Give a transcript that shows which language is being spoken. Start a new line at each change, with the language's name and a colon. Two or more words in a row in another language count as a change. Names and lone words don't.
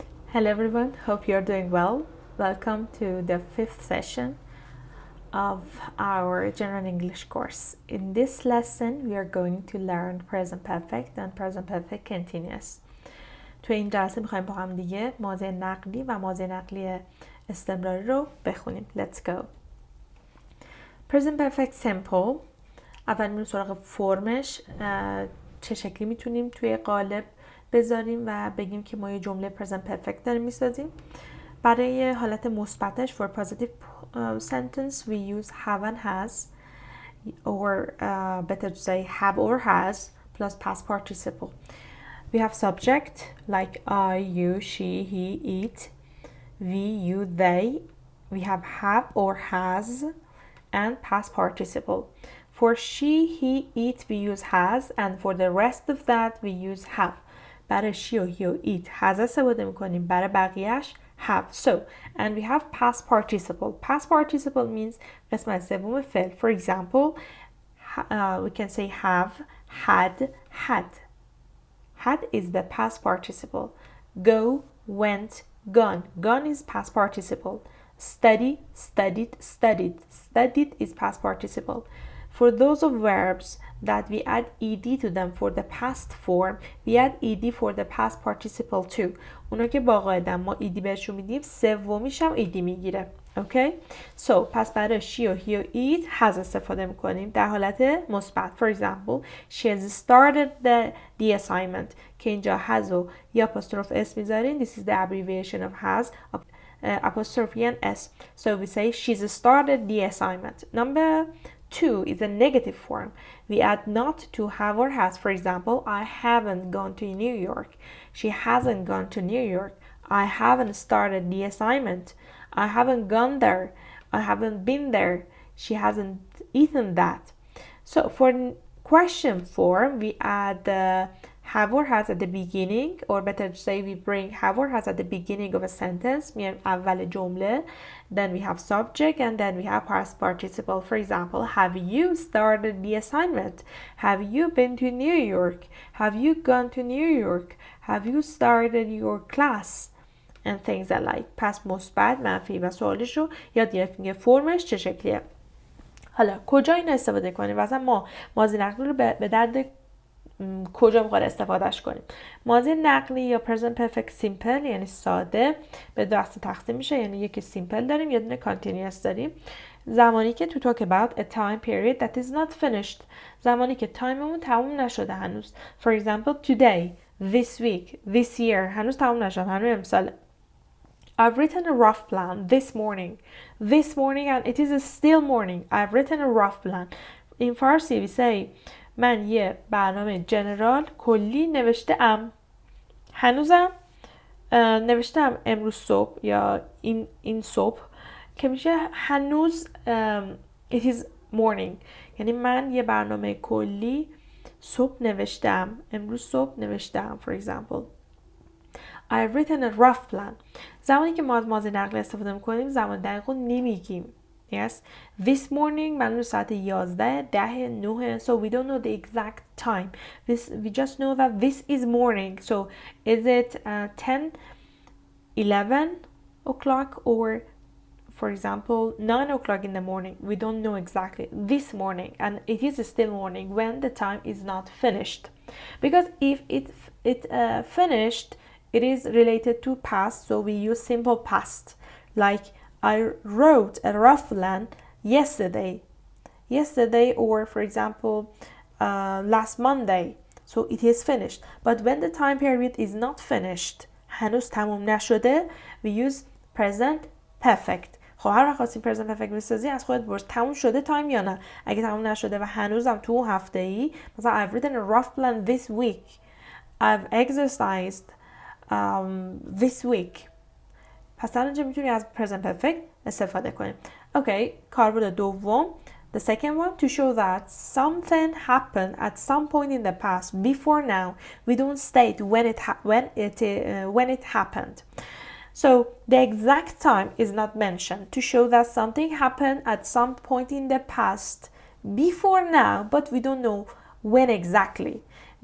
English: Hello everyone, hope you're doing well. Welcome to the fifth session of our General English course. In this lesson, we are going to learn present perfect and present perfect continuous.
Persian: تو این جلسه میخوایم با هم دیگه ماضی نقلی و ماضی نقلی استمراری رو بخونیم.
English: Let's go. Present perfect simple.
Persian: اول میریم سراغ فرمش. چه شکلی میتونیم توی قالب بذاریم و بگیم که ما یه جمله
English: present perfect
Persian: داریم میسازیم. برای حالت مثبتش
English: for positive sentence we use have and has or better to say have or has plus past participle. We have subject like I, you, she, he, it, we, you, they. We have or has and past participle. For she, he, it we use has and for the rest of that we use have.
Persian: برای she و he و
English: it has
Persian: استفاده میکنیم. برای بقیهش have.
English: So, and we have past participle. Past participle means
Persian: قسمت سوم فعل.
English: For example, we can say have, had, had. Had is the past participle. Go, went, gone. Gone is past participle. Study, studied, studied. Studied is past participle. For those of verbs that we add ed to them for the past form, we add ed for the past participle too.
Persian: اونا که با قاعدن ما ed بهشون میدیم، سومیش هم ed میگیره.
English: Okay? So,
Persian: پس برای she و he و
English: it has
Persian: استفاده میکنیم در حالت مثبت.
English: For example, she has started the assignment.
Persian: که اینجا has و یا
English: apostrophe s
Persian: میذاریم.
English: This is the abbreviation of has. Apostrophe and s. So, we say she's started the assignment. Number 2 is a negative form. We add not to have or has. For example, I haven't gone to New York. She hasn't gone to New York. I haven't started the assignment. I haven't gone there. I haven't been there. She hasn't eaten that. So for question form, we add have or has at the beginning, or better to say we bring have or has at the beginning of a sentence.
Persian: میایم اول جمله.
English: Then we have subject and then we have past participle. For example, have you started the assignment? Have you been to New York? Have you gone to New York? Have you started your class? And things alike.
Persian: پس مثبت، منفی و سوالش رو یاد گرفتیم. فرمش چه شکلیه؟ حالا کجا این استفاده کنیم؟ مثلا ما ماضی نقلی رو به درد کجا میخواد استفادهش کنیم؟ ماضی نقلی یا
English: present perfect simple
Persian: یعنی ساده به دو دسته تقسیم میشه. یعنی یکی simple داریم، یه دونه continuous داریم. زمانی که
English: to talk about a time period that is not finished.
Persian: زمانی که تایممون تموم نشده هنوز.
English: For example, today, this week, this year.
Persian: هنوز تموم نشده. هنوز امسال.
English: I've written a rough plan this morning. This morning and it is still morning. I've written a rough plan. In Farsi we say
Persian: من یه برنامه جنرال کلی نوشته ام. هنوزم نوشتم امروز صبح یا این صبح که میشه هنوز
English: it is morning.
Persian: یعنی من یه برنامه کلی صبح نوشتم. امروز صبح نوشتم. For example, I've written a rough plan. زمانی که ما از ماضی نقلی استفاده میکنیم زمان دقیق رو نمیگیم.
English: Yes, this morning
Persian: معلومه ساعت
English: 11 10 9 so we don't know the exact time. We just know that this is morning. So is it 10 11 o'clock or for example 9 o'clock in the morning? We don't know exactly. This morning, and it is still morning when the time is not finished. Because if it finished, it is related to past, so we use simple past. Like I wrote a rough plan yesterday. Yesterday, or for example, last Monday. So it is finished. But when the time period is not finished,
Persian: هنوز تموم نشده,
English: we use present perfect.
Persian: خب هر وقت خواستیم
English: present perfect
Persian: بسازی از خودت برس تموم شده تایم یا نه. اگه تموم نشده و هنوزم تو هفته ای مثلا
English: I've written a rough plan this week. I've exercised this week.
Persian: پس در اینجا میتونی از
English: present perfect
Persian: استفاده کنیم. Okay, کاربرد دوم.
English: The second one, to show that something happened at some point in the past before now. We don't state when it happened. So the exact time is not mentioned to show that something happened at some point in the past before now, but we don't know when exactly.